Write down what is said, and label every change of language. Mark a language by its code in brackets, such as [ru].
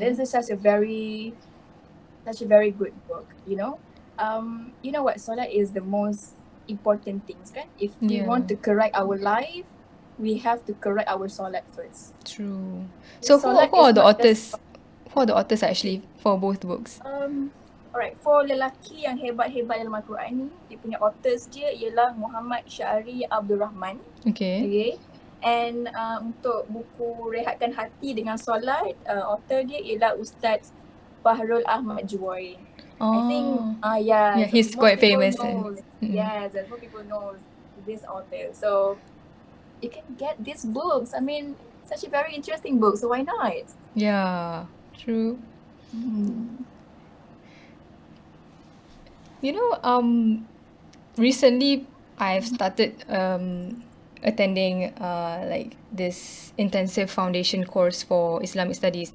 [en] This is such a very good book, you know. You know what, Solat is the most important things, kan? If we want to correct our life, we have to correct our Solat first. True. So who are the authors? Who are the authors actually for both books? Alright, for [ms] Lelaki yang Hebat-Hebat dalam Al-Quran ni, dia punya authors dia ialah Muhammad Syaari Ab Rahman. Okay. And untuk buku Rehatkan Hati dengan Solat, author dia ialah Ustaz Pahrol Ahmad Juoi. [en] I think he's quite famous. Yes, and more people know this author. So you can get these books. I mean, such a very interesting book, so why not? Yeah, true. You know, recently I've started attending like this intensive foundation course for Islamic studies.